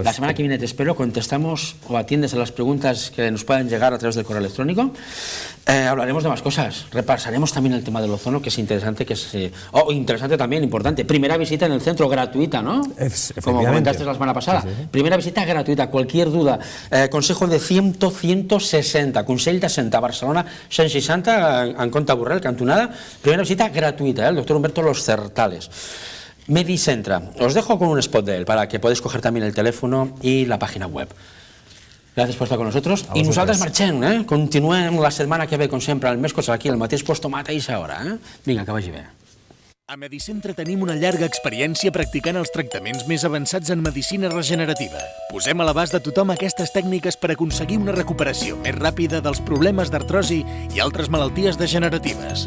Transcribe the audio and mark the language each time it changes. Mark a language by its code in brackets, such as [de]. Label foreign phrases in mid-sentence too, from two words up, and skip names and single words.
[es] La semana que viene te espero, contestamos o atiendes a las preguntas que nos puedan llegar a través del correo electrónico. Hablaremos de más cosas, repasaremos también el tema del ozono, que es interesante, interesante también, importante. Primera visita en el centro, gratuita, ¿no? Como comentaste la semana pasada. Sí. Primera visita gratuita, cualquier duda. Consejo de 160, [ca] Consell de Santa Barcelona, 160, en Conta Borrell, cantonada. [es] Primera visita gratuita, el doctor Humberto Lostertales. Medicentra, os dejo con un spot de él para que podáis coger también el teléfono y la página web. [ca] Gràcies per estar [es] con nosotros. [ca] I nosaltres marxem, continuem la setmana que ve, com sempre, al Mescos, aquí, al mateix puesto, mateixa hora. Vinga, que vagi bé. A Medicentra tenim una llarga experiència practicant els tractaments més avançats en medicina regenerativa. Posem a l'abast de tothom aquestes tècniques per aconseguir una recuperació més ràpida dels problemes d'artrosi i altres malalties degeneratives.